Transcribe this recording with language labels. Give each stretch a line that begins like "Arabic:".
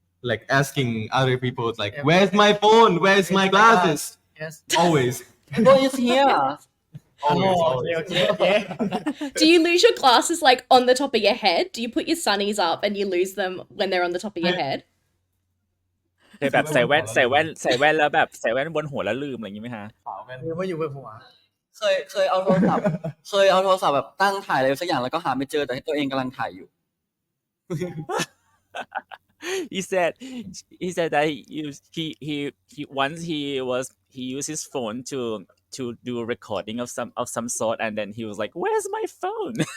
English: like asking other people, it's like, where's my phone? Where's my glasses? yes Always. Phone is here. Always.
Thai: โอเค
English: always.
Thai: โอเคโอเค
English: Do you lose your glasses like on the top of your head? Do you put your sunnies up and you lose them when they're on the top of your head?
Thai: เคยแบบใส่แว่นแล้วแบบใส่แว่นบนหัวแล้วลืมอะไรอย่างงี้ไหมฮะ หรือว่าอยู่บนหัว เคยเอาโทรศัพท์ แบบตั้งถ่ายอะไรสักอย่างแล้วก็หาไม่เจอแต่ตัวเองกำลังถ่ายอยู่
English: he said that he once he used his phone to do a recording of some sort, and then he was like, where's my phone?